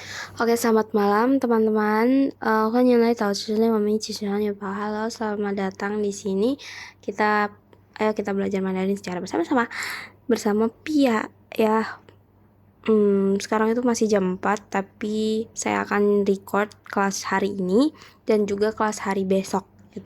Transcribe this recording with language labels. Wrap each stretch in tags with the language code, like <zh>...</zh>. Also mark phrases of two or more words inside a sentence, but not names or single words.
<id>Oke, selamat malam teman-teman.</id> <zh>欢迎来到知恋我们一起学汉语吧。</zh> <id>Halo, selamat datang di sini. Ayo kita belajar Mandarin secara bersama-sama bersama Pia ya. Sekarang itu masih jam 4, tapi saya akan record kelas hari ini dan juga kelas hari besok gitu.</id>